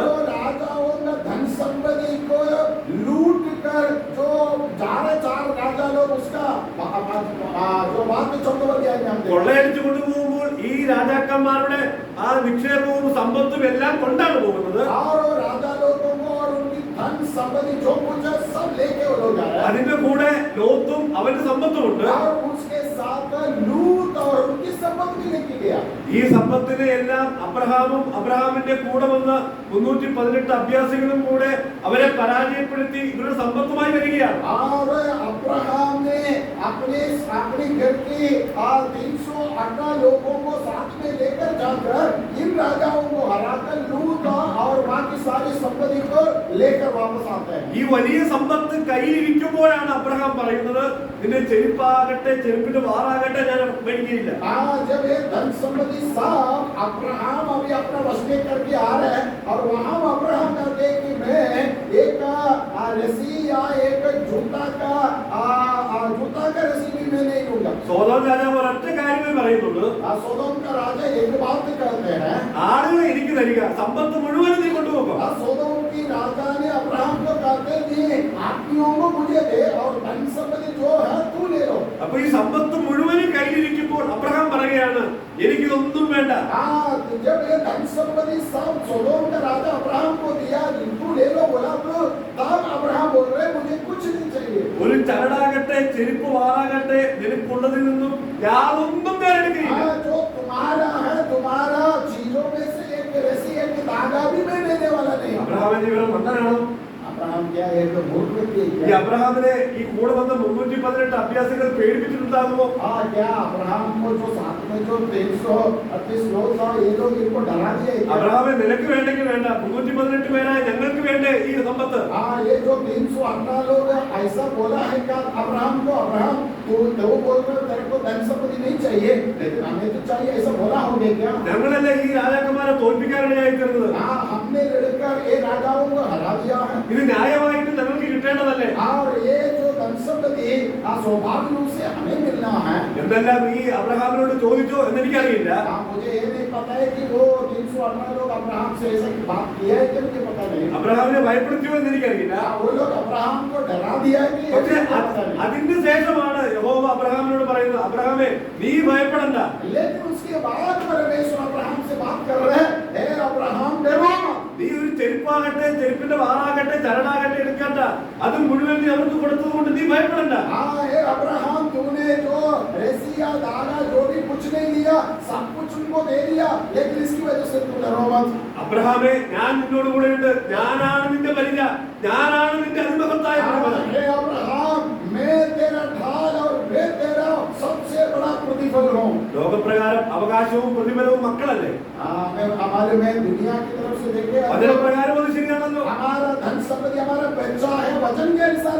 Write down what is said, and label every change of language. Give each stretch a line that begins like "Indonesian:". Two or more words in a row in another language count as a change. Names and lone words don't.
Hindi: राजाओं का धन संपत्ति को लूट कर जो 4 राजा लोग उसका जो बाद में 14 अध्याय में हम देखते हैं.
Malayalam: കൊള്ളയടിച്ച് കൊണ്ടുപോകുമ്പോൾ ഈ രാജാക്കന്മാരുടെ ആ നിക്ഷേപവും സമ്പത്തും എല്ലാം കൊണ്ടാണ് പോകുന്നത്.
Hindi: और राजा लोगों को और उनकी धन संपत्ति जो कुछ है सब लेके वो लोग जा रहे हैं.
Malayalam: അതിന്റെ കൂടെ ലോത്തും അവന്റെ സമ്പത്തും ഉണ്ട്.
Hindi: और उसके साथ लूत और उनकी संपत्ति भी लेके गया.
Malayalam: ഈ സമ്പത്തിനെ എല്ലാം അബ്രഹാമിന്റെ കൂടെ വന്ന 318 അഭ്യാസികളും കൂടെ അവരെ പരാജയപ്പെടുത്തി ഇവരുടെ സമ്പത്തുമായി വരികയാണ്.
Hindi: और अब्राहम ने अपने घर के 300 अपना लोगों को साथ में लेकर जाकर इन राजाओं को हराकर लूट और बाकी सारी संपत्ति को लेकर वापस आते हैं।
Malayalam: ഈ വലിയ സമ്പത്ത് കയ്യിലിരിക്കുമ്പോഴാണ് അബ്രഹാം പറയുന്നത് നിന്റെ ചെരുപ്പാകട്ടെ ചെരുപ്പിന്റെ വാറാകട്ടെ ഞാൻ മേടിക്കുകയില്ല.
Hindi: जब ये धन संपत्ति सब अब्राहम अभी अपना वश में करके आ रहे हैं और वहां अब्राहम कहते हैं कि मैं एक रस्सी या एक जूता का रस्सी भी मैं नहीं लूंगा.
Malayalam: സോദോം രാജാവ് ഒരൊറ്റ കാര്യമേ പറയുന്നുള്ളൂ.
Hindi: सोदोम का राजा एक बात कहते हैं,
Malayalam: ആളുകൾ എനിക്ക് തരിക, സമ്പത്ത് മുഴുവനും നീ കൊണ്ടുപോകും.
Hindi: सोदोम की राजा ने अब्राहम को कहते हैं आदमियों को मुझे दे और धन संपत्ति जो है तू ले लो.
Malayalam: അപ്പൊ ഈ സമ്പത്ത് മുഴുവനും കയ്യിലിരിക്കുമ്പോൾ അബ്രഹാം പറയുകയാണ് എനിക്കിതൊന്നും വേണ്ട.
Hindi: जब ये धन संपत्ति सब सोदोम का राजा अब्राहम को दिया तू ले लो बोला तो तब अब्राहम बोल रहे मुझे कुछ नहीं चाहिए.
Malayalam: ഒരു ചരടാകട്ടെ ചെരുപ്പ് വാറാകട്ടെ നിനക്കുള്ളതിൽ നിന്നും യാതൊന്നും ഞാൻ എടുക്കുകയില്ല.
Hindi: जो तुम्हारा है तुम्हारा चीजों में से एक रस्सी एक धागा भी मैं लेने वाला नहीं.
Malayalam: അബ്രഹാമിന്റെ വിവരം മണ്ടനാണോ?
Hindi: अब्राहम क्या एक मूर्ख व्यक्ति
Malayalam: ഈ അബ്രഹാമിനെ ഈ കൂടെ വന്ന 318 അഭ്യാസികൾ പേടിപ്പിച്ചിട്ടുണ്ടാകുമോ?
Hindi: क्या अब्राहम को जो साथ में जो 338 लोग था ये लोग इनको डरा दिया.
Malayalam: അബ്രഹാമെ നിനക്ക് വേണ്ടെങ്കിൽ വേണ്ട, 318 പേരായ ഞങ്ങൾക്ക് വേണ്ടേ ഈ സമ്പത്ത്.
Hindi: ये जो 318 लोग ऐसा बोला है क्या अब्राहम को, अब्राहम तो बोल रहे तेरे को धन संपत्ति नहीं चाहिए लेकिन हमें तो चाहिए, ऐसा बोला होंगे क्या?
Malayalam: ഞങ്ങളല്ലേ ഈ രാജാക്കന്മാരെ തോൽപ്പിക്കാനിടയായി തീർന്നത്.
Hindi: हमने लड़कर ये राजाओं को हरा दिया है.
Malayalam: ഇത് ന്യായമായിട്ട് ഞങ്ങൾക്ക് കിട്ടേണ്ടതല്ലേ?
Hindi: और ये जो धन संपत्ति स्वाभाविक रूप से हमें मिलना है.
Malayalam: എന്തെല്ലാം ഈ അബ്രഹാമിനോട് ചോദിച്ചോ എന്ന് എനിക്കറിയില്ല.
Hindi: मुझे ये नहीं पता है कि वो 318 लोग अब्राहम से ऐसा बात किया है कि मुझे पता नहीं.
Malayalam: അബ്രഹാമിനെ ഭയപ്പെടുത്തിയോ എന്ന് എനിക്കറിയില്ല.
Hindi: वो लोग अब्राहम को डरा दिया है कि
Malayalam: പക്ഷേ അതിന്റെ ശേഷമാണ് യഹോവ അബ്രഹാമിനോട് പറയുന്നത് അബ്രഹാമേ നീ ഭയപ്പെടണ്ട.
Hindi: लेकिन उसके बाद परमेश्वर अब्राहम से बात कर रहे हैं हे अब्राहम डरो मत.
Malayalam: നീ ഒരു ചെരുപ്പാകട്ടെ ചെരുപ്പിന്റെ വാറാകട്ടെ ചരടാകട്ടെ എടുക്കണ്ട, അത് മുഴുവൻ നീ അവർക്ക് കൊടുത്തതുകൊണ്ട് നീ ഭയപ്പെടണ്ട.
Hindi: हे अब्राहम तूने जो रस्सी या धागा जो भी कुछ नहीं लिया सब कुछ उनको दे दिया लेकिन इसकी वजह से तू डरो मत.
Malayalam: അബ്രഹാമേ ഞാൻ നിന്നോട് കൂടെയുണ്ട്, ഞാനാണ് നിന്റെ പരിച, ഞാനാണ് നിന്റെ അതിമഹത്തായ പ്രതിഫലം.
Hindi: हे अब्राहम मैं तेरा ढाल और मैं तेरा सबसे बड़ा प्रतिफल हूं.
Malayalam: ലോകപ്രകാരം അവകാശവും പ്രതിഫലവും മക്കളല്ലേ?
Hindi: हमारे में दुनिया की तरफ से देखे
Malayalam: വചനപ്രകാരം അത് ശരിയാണല്ലോ.
Hindi: हमारा धन संपत्ति हमारा बच्चा है वचन के अनुसार